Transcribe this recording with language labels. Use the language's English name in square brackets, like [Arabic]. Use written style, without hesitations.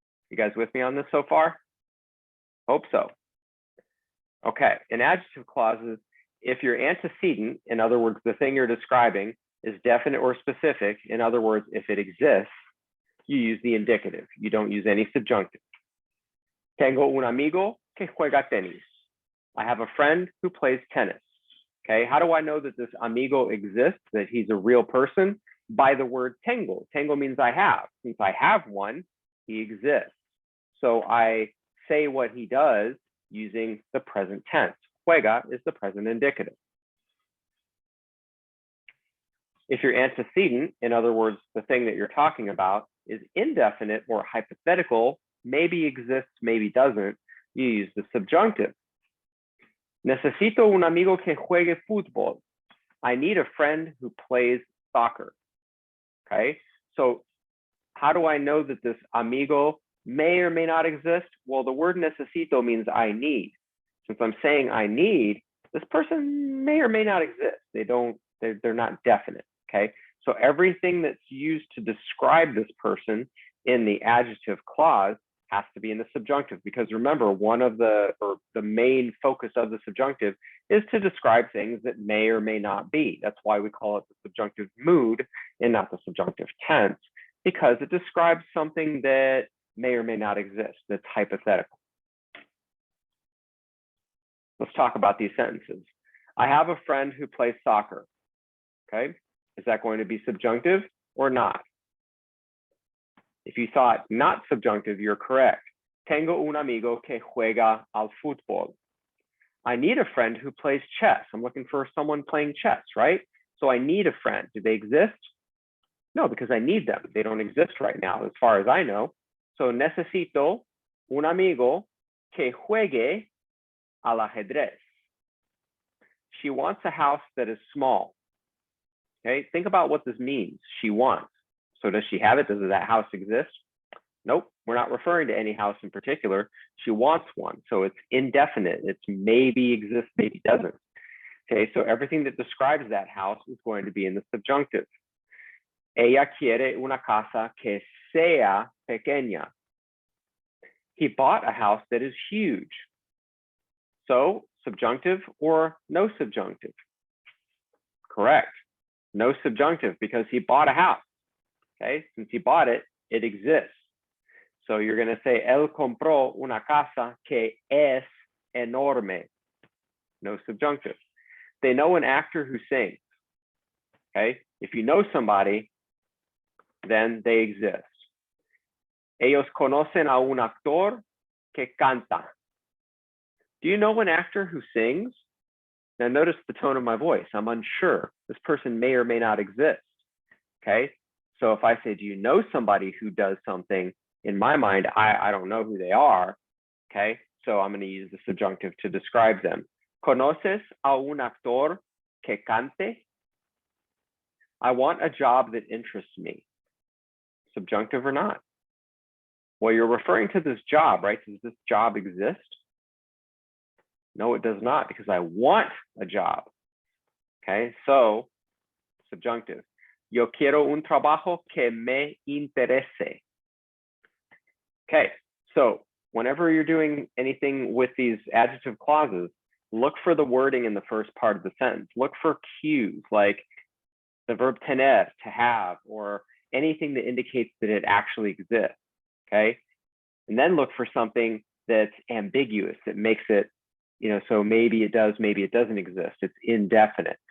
[English] You guys with me on this so far? Hope so. Okay, in adjective clauses, if your antecedent, in other words, the thing you're describing, is definite or specific, in other words, if it exists, you use the indicative. You don't use any subjunctive. [Spanish] Tengo un amigo que juega tenis. [English] I have a friend who plays tennis. Okay, how do I know that this amigo exists, that he's a real person? By the word tengo. Tengo means I have. Since I have one, he exists. So I say what he does using the present tense. Juega is the present indicative. If your antecedent, in other words, the thing that you're talking about, is indefinite or hypothetical, maybe exists, maybe doesn't, you use the subjunctive. [Spanish] Necesito un amigo que juegue fútbol. [English] I need a friend who plays soccer. Okay, so how do I know that this amigo may or may not exist? Well, the word necesito means I need. Since I'm saying I need, this person may or may not exist. They're not definite. Okay, so everything that's used to describe this person in the adjective clause has to be in the subjunctive, because remember, the main focus of the subjunctive is to describe things that may or may not be. That's why we call it the subjunctive mood and not the subjunctive tense, because it describes something that may or may not exist, that's hypothetical. Let's talk about these sentences. I have a friend who plays soccer. Okay, is that going to be subjunctive or not? If you thought not subjunctive, you're correct. [Spanish] Tengo un amigo que juega al fútbol. [English] I need a friend who plays chess. I'm looking for someone playing chess, right? So I need a friend. Do they exist? No, because I need them. They don't exist right now, as far as I know. [Spanish] So necesito un amigo que juegue al ajedrez. [English] She wants a house that is small. Okay, think about what this means. She wants. So does she have it? Does that house exist? Nope, we're not referring to any house in particular. She wants one. So it's indefinite. It's maybe exists, maybe doesn't. Okay, so everything that describes that house is going to be in the subjunctive. [Spanish] Ella quiere una casa que sea pequeña. [English] He bought a house that is huge. So subjunctive or no subjunctive? Correct. No subjunctive because he bought a house. Okay, since he bought it, it exists. So you're going to say, [Spanish] él compró una casa que es enorme. [English] No subjunctive. They know an actor who sings. Okay, if you know somebody, then they exist. [Spanish] Ellos conocen a un actor que canta. [English] Do you know an actor who sings? Now notice the tone of my voice. I'm unsure. This person may or may not exist. Okay, so if I say, do you know somebody who does something? In my mind, I don't know who they are. Okay, so I'm going to use the subjunctive to describe them. [Spanish] ¿Conoces a un actor que cante? [English] I want a job that interests me. Subjunctive or not? Well, you're referring to this job, right? Does this job exist? No, it does not, because I want a job. Okay, so subjunctive. [Spanish] Yo quiero un trabajo que me interese. [English] Okay, so whenever you're doing anything with these adjective clauses, look for the wording in the first part of the sentence. Look for cues like the verb tener, to have, or anything that indicates that it actually exists. Okay, and then look for something that's ambiguous, that makes it, so maybe it does, maybe it doesn't exist. It's indefinite.